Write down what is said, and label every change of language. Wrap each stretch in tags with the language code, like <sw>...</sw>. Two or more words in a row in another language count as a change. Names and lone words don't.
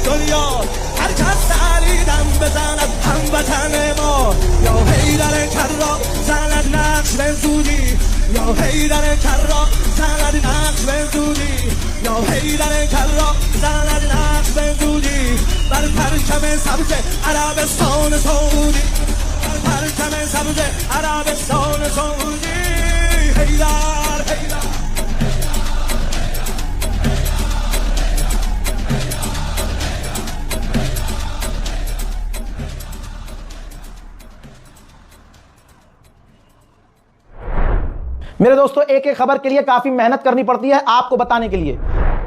<fa>دنیا، هر کس علی دم بزند هموطن ما، یا حیدر کرا زند نقش به زودی، یا حیدر کرا زند نقش به زودی، یا حیدر کرا زند نقش به زودی، بر پرچم سبز عربستان سعودی، بر پرچم سبز عربستان سعودی، حیدر حیدر.</fa> <hi>मेरे दोस्तों, एक एक खबर के लिए काफी मेहनत करनी पड़ती है आपको बताने के लिए।</hi>